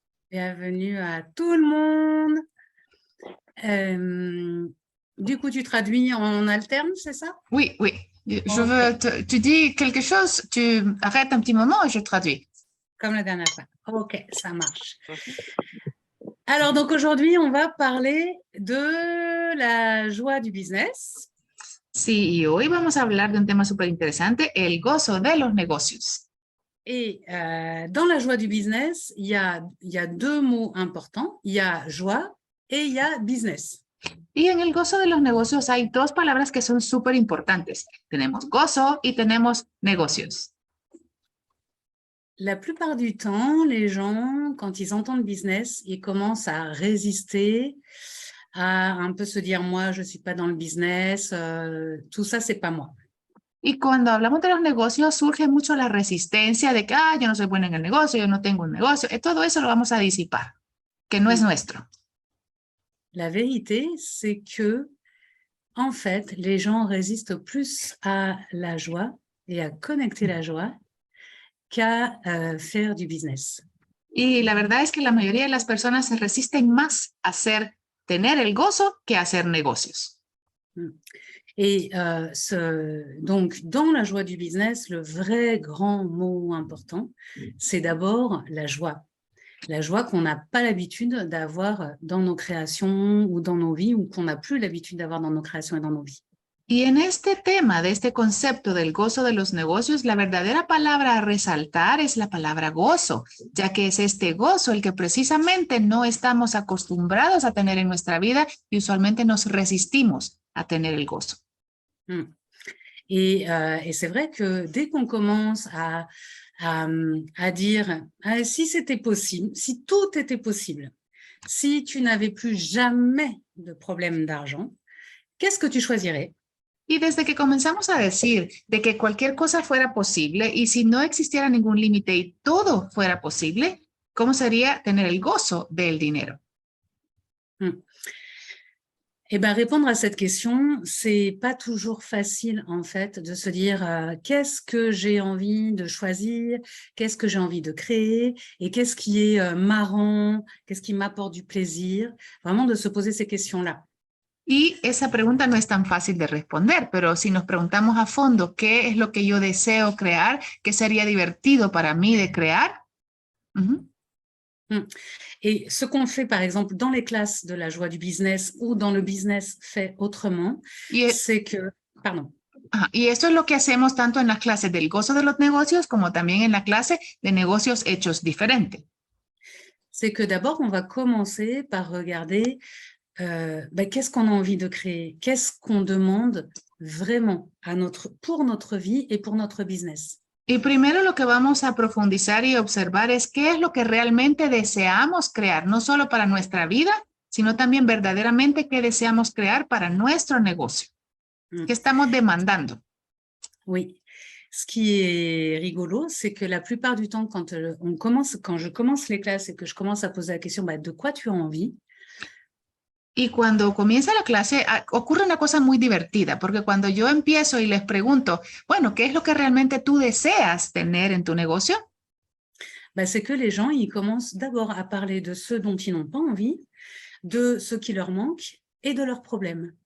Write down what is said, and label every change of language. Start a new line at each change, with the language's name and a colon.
French: Bienvenue à tout le monde. Du coup, tu traduis en alterne, c'est ça? Oui, oui. Tu dis quelque chose, tu arrêtes un petit moment et je traduis. Comme la dernière fois. Ok, ça marche. Alors, donc aujourd'hui, on va parler de la joie du business.
Spanish: Sí, y hoy vamos a hablar de un tema súper interesante, el gozo de los negocios.
French: Et dans la joie du business, il y a deux mots importants. Il y a joie et il y a business.
Spanish: Y en el gozo de los negocios hay dos palabras que son súper importantes. Tenemos gozo y tenemos negocios.
French: La plupart du temps, les gens, quand ils entendent business, ils commencent à résister, à un peu se dire, moi, je ne suis pas dans le business, tout ça, c'est pas moi.
Spanish: Y cuando hablamos de los negocios, surge mucho la resistencia de que, yo no soy buena en el negocio, yo no tengo un negocio. Todo eso lo vamos a disipar, que no es nuestro.
French: La vérité, c'est que, en fait, les gens résistent plus à la joie et à connecter la joie qu'à faire du business.
Spanish: Y la verdad es que la mayoría de las personas se resisten más a tener el gozo que a hacer negocios.
French: Et donc, dans la joie du business, le vrai grand mot important, c'est d'abord la joie. La joie qu'on n'a pas l'habitude d'avoir dans nos créations ou dans nos vies, ou qu'on n'a plus l'habitude d'avoir dans nos créations et dans nos vies.
Spanish: Y en este tema, de este concepto del gozo de los negocios, la verdadera palabra a resaltar es la palabra gozo, ya que es este gozo el que precisamente no estamos acostumbrados a tener en nuestra vida y usualmente nos resistimos a tener el gozo.
French: Et c'est vrai que dès qu'on commence à dire si c'était possible, si tout était possible, si tu n'avais plus jamais de problème d'argent, qu'est-ce que tu choisirais?
Spanish: Y desde que comenzamos a decir de que cualquier cosa fuera posible y si no existiera ningún límite y todo fuera posible, ¿cómo sería tener el gozo del dinero?
French: Eh bien, répondre à cette question, c'est pas toujours facile, en fait, de se dire qu'est-ce que j'ai envie de choisir, qu'est-ce que j'ai envie de créer et qu'est-ce qui est marrant, qu'est-ce qui m'apporte du plaisir, vraiment de se poser ces questions-là.
Spanish: Y esa pregunta no es tan fácil de responder, pero si nos preguntamos a fondo qué es lo que yo deseo crear, qué sería divertido para mí de crear.
French: Et ce qu'on fait, par exemple, dans les classes de la joie du business ou dans le business fait autrement, c'est que... Pardon.
Spanish: Y esto es lo que hacemos tanto en las clases del gozo de los negocios como también en la clase de negocios hechos diferente.
French: C'est que d'abord, on va commencer par regarder qu'est-ce qu'on a envie de créer, qu'est-ce qu'on demande vraiment pour notre vie et pour notre business.
Spanish: Y primero lo que vamos a profundizar y observar es qué es lo que realmente deseamos crear, no solo para nuestra vida, sino también verdaderamente qué deseamos crear para nuestro negocio. ¿Qué estamos demandando?
French: Oui. Ce qui est rigolo, c'est que la plupart du temps, quand je commence les classes et que je commence à poser la question de quoi tu as envie.
Spanish: Y cuando comienza la clase ocurre una cosa muy divertida, porque cuando yo empiezo y les pregunto, bueno, ¿qué es lo que realmente tú deseas tener en tu negocio?
French: C'est que les gens, ils commencent d'abord à parler de ce dont ils n'ont pas envie, de ce qui leur manque et de leurs problèmes.